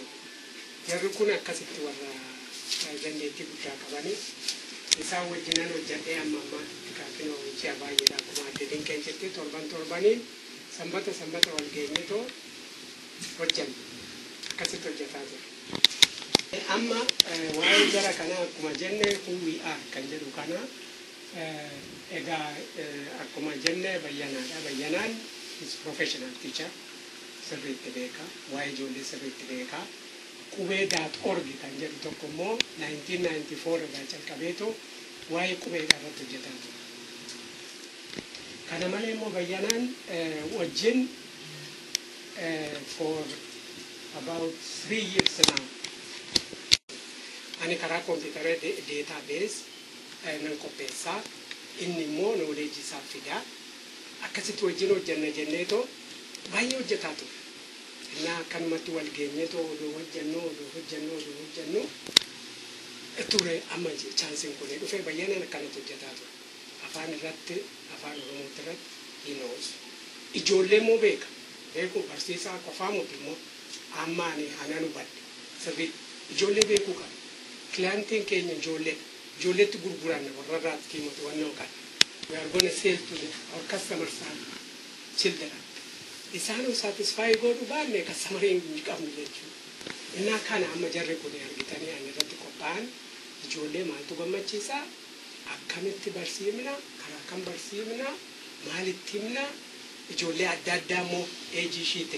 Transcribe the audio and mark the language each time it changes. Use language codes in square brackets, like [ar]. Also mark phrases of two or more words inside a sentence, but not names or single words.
[om] Jarri kun akkasitti warra dandeettii guddaa qabanii isaan wajjinan hojjedhee amma kaafina hojii baay'eedha akkuma adde dinqeen jettee torbaniin sanbata wal geenyetoo hojjanne akkasitti hojjetaa jira. Amma waa'ee jara kana akkuma jenne [en] who we are [om] kan jedhu kana egaa akkuma jenne Bayyanaadha. Bayyanaan [en] is professional teacher [om] sirriitti beeka waa'ee ijoollee sirriitti beeka qubee.org kan jedhu tokko immoo 1994 irraa jalqabeetu waa'ee qubeedha irratti hojjetaa ture. Kana malee immoo Bayyanaan wajjin [en] for about 3 years now. [om] Ani karaa [en] computer database [om] nan qopheessaa, inni immoo knowledge isaa fidaa. Akkasitti wajjin hojjenna jenneetoo baay'ee hojjetaa ture. Innaa akkanumatti wal geenyeetoo oduu hojjennu ture amma chaansiin kun dhufee Bayyanaan akkanatti hojjetaa ture. Afaan irratti, afaan Oromoo irratti hinoos. Ijoollee immoo beeku barsiisaa qofaa miti immoo amma anan hubadhe sirrii ijoollee beekuu qaba. Clientiin keenya ijoolleetti gurguranna warra irraatti kiimatu wannoo qaba. [en] We are going to sell to our customers children. [om] Isaan satisfy godhu baanne customeriin hin qabnu jechuudha. Innaa kana amma jarri kun argitanii ani irratti qophaa'an ijoollee maaltu gammachiisaa? Akkamitti barsiifna, karaa kam barsiifna, maalitti himna, ijoollee adda addaa immoo eejii ishiitti.